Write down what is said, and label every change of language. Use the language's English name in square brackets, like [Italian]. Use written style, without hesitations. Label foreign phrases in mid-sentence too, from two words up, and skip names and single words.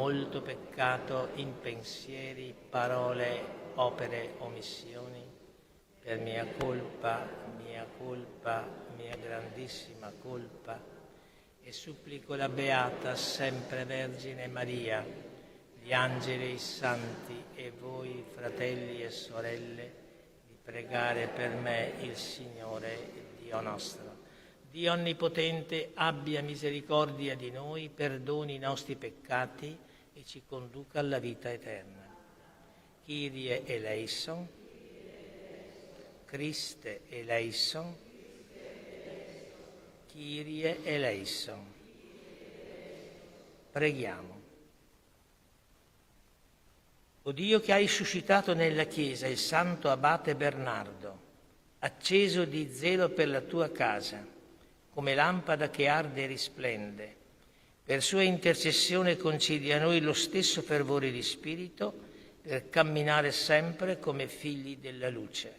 [Italian] molto peccato in pensieri, parole, opere, omissioni, per mia colpa, mia grandissima colpa, e supplico la Beata Sempre Vergine Maria, gli angeli e i santi e voi, fratelli e sorelle, di pregare per me il Signore Dio nostro. Dio Onnipotente abbia misericordia di noi, perdoni i nostri peccati e ci conduca alla vita eterna. [Greek] Kyrie eleison, Christe eleison, Kyrie eleison. [Italian] Preghiamo. O Dio, che hai suscitato nella Chiesa il santo abate Bernardo, acceso di zelo per la tua casa, come lampada che arde e risplende, per sua intercessione concedi a noi lo stesso fervore di spirito per camminare sempre come figli della luce.